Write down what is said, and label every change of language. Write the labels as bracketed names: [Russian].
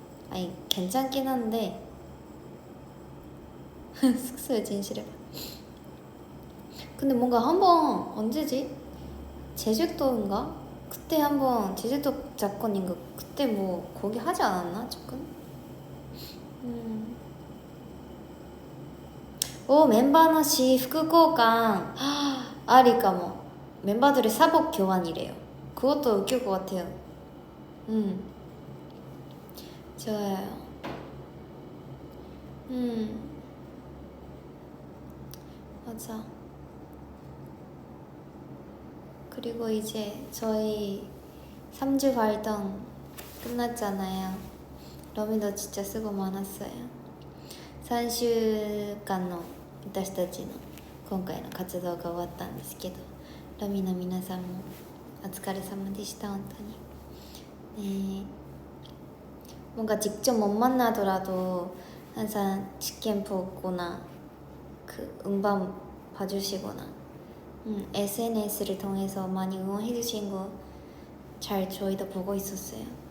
[Korean] 아니 괜찮긴 한데 숙소의 진실을. 근데 뭔가 한번 언제지? 제주도인가? 그때 한번 제주도 작권인가? 그때 뭐 거기 하지 않았나? 조금? [Japanese] 멤버の私 服交換 ありかも. [Korean] 멤버들의 사복 교환이래요. 그것도 웃길 것 같아요. 좋아요. 맞아. 그리고 이제 저희 3주 활동 끝났잖아요. 러미도 진짜 수고 많았어요. [Japanese] 3週間の私たちの今回の活動が終わったんですけど、ロミの皆さんもお疲れ様でした。本当に [Korean] 뭔가 직접 못 만나더라도 항상 직캠 보거나 그 음반 봐주시거나 SNS를 통해서 많이 응원해주신 거 잘 저희도 보고 있었어요.